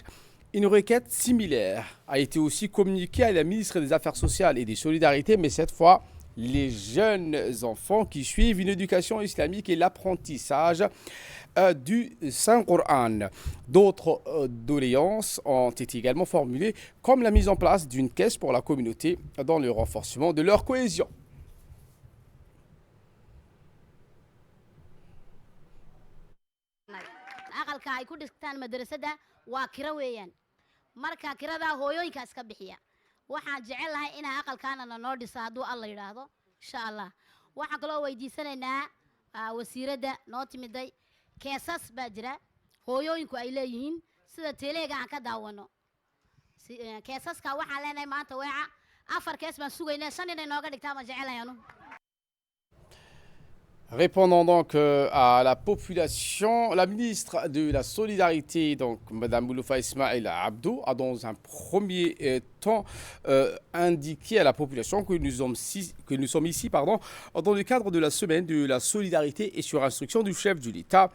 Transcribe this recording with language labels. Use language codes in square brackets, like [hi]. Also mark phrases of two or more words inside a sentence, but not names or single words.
[fr] Une requête similaire a été aussi communiquée à la ministre des Affaires sociales et des Solidarités, mais cette fois, les jeunes enfants qui suivent une éducation islamique et l'apprentissage du Saint-Coran. D'autres doléances ont été également formulées, comme la mise en place d'une caisse pour la communauté dans le renforcement de leur cohésion. [so] aqalka ay ku dhigtaan madrasada waa kira weeyaan marka kirada hooyooyinka iska bixiya waxaan jecel lahay in aqalkaana noo dhiso haduu alla yiraahdo [ar] insha Allah [so] waxa kale oo weydiisanaynaa wasiirada noo timiday keesas baa jira hooyooyinku ay leeyihiin sida teleega aan ka daawano keesaska waxaan leenahay maanta weeca afar kees baan sugaynaa shan inay nooga dhigtaan ma jecelayaanu. [fr] Répondant donc à la population, la ministre de la Solidarité, donc Mme Ouloufa Ismail Abdou, a dans un premier temps indiqué à la population que nous sommes ici dans le cadre de la semaine de la solidarité et sur instruction du chef de l'État.